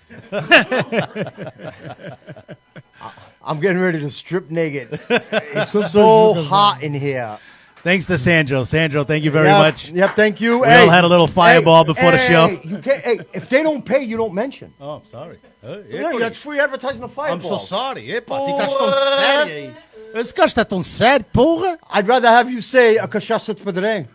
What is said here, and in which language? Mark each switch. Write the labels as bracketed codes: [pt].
[en] I'm getting ready to strip naked. It's so hot in here. Thanks to Sandro. Sandro, thank you very much. Yep, thank you. We all had a little fireball before the show. If they don't pay, you don't mention. Oh, I'm sorry. That's free advertising the fireball. I'm so sorry. [pt] Epa, ti estás tão sério aí. Esse gajo está tão sério, porra. [en] I'd rather have you say a cachaça de pedreiro.